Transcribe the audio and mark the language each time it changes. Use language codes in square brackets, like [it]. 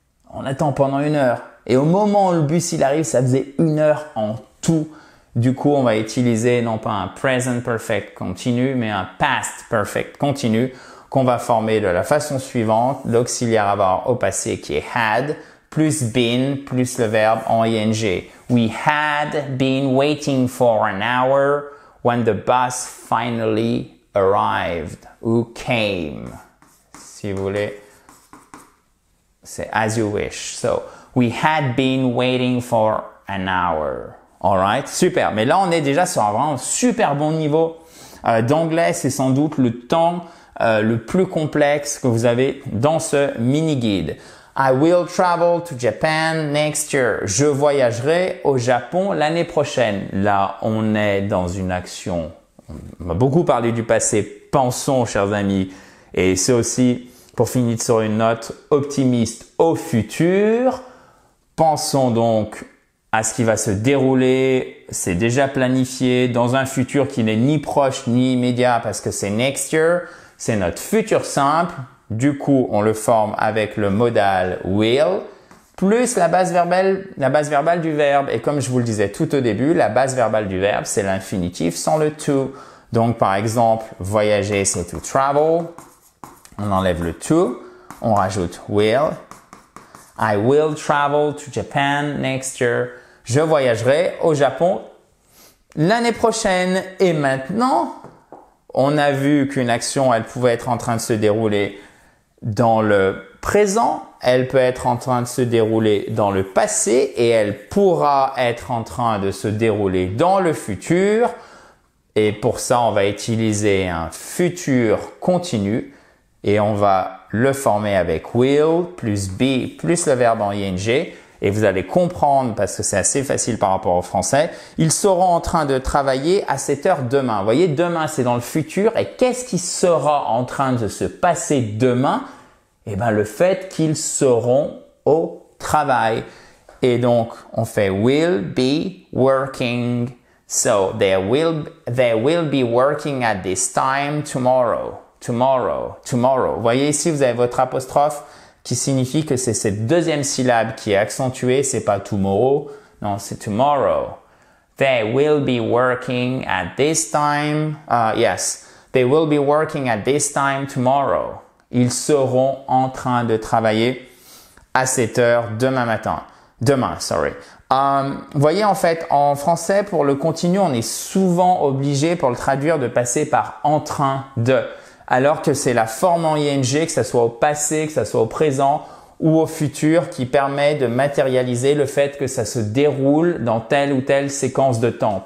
[fr] On attend pendant 1 heure. Et au moment où le bus, il arrive, ça faisait 1 heure en tout. Du coup, on va utiliser non pas un present perfect continu, mais un past perfect continu qu'on va former de la façon suivante. L'auxiliaire avoir au passé qui est had, plus been, plus le verbe en ing. [en] We had been waiting for an hour when the bus finally arrived ou came. [fr] Si vous voulez, c'est [en] as you wish. So, we had been waiting for an hour. Alright, super. [fr] Mais là, on est déjà sur un vraiment super bon niveau d'anglais. C'est sans doute le temps le plus complexe que vous avez dans ce mini-guide. [en] I will travel to Japan next year. [fr] Je voyagerai au Japon l'année prochaine. Là, on est dans une action. On a beaucoup parlé du passé. Pensons, chers amis. Et c'est aussi, pour finir sur une note optimiste, au futur. Pensons donc à ce qui va se dérouler. C'est déjà planifié dans un futur qui n'est ni proche ni immédiat parce que c'est next year. C'est notre futur simple. Du coup, on le forme avec le modal will plus la base verbale du verbe. Et comme je vous le disais tout au début, la base verbale du verbe, c'est l'infinitif sans le to. Donc, par exemple, voyager, c'est to travel. On enlève le to. On rajoute will. [en] I will travel to Japan next year. [fr] Je voyagerai au Japon l'année prochaine. Et maintenant, on a vu qu'une action, elle pouvait être en train de se dérouler dans le présent, elle peut être en train de se dérouler dans le passé et elle pourra être en train de se dérouler dans le futur. Et pour ça, on va utiliser un futur continu et on va le former avec will plus be plus le verbe en ing. Et vous allez comprendre, parce que c'est assez facile par rapport au français, ils seront en train de travailler à cette heure demain. Vous voyez, demain, c'est dans le futur. Et qu'est-ce qui sera en train de se passer demain? Eh bien, le fait qu'ils seront au travail. Et donc, on fait [en] will be working. So, they will be working at this time tomorrow. Tomorrow. Tomorrow. [fr] Vous voyez ici, vous avez votre apostrophe qui signifie que c'est cette deuxième syllabe qui est accentuée. C'est pas tomorrow. Non, c'est tomorrow. [en] They will be working at this time. Yes. They will be working at this time tomorrow. [fr] Ils seront en train de travailler à cette heure demain matin. Demain, sorry. Vous voyez, en fait, en français, pour le continu, on est souvent obligé, pour le traduire, de passer par en train de. Alors que c'est la forme en ing, que ce soit au passé, que ce soit au présent ou au futur, qui permet de matérialiser le fait que ça se déroule dans telle ou telle séquence de temps.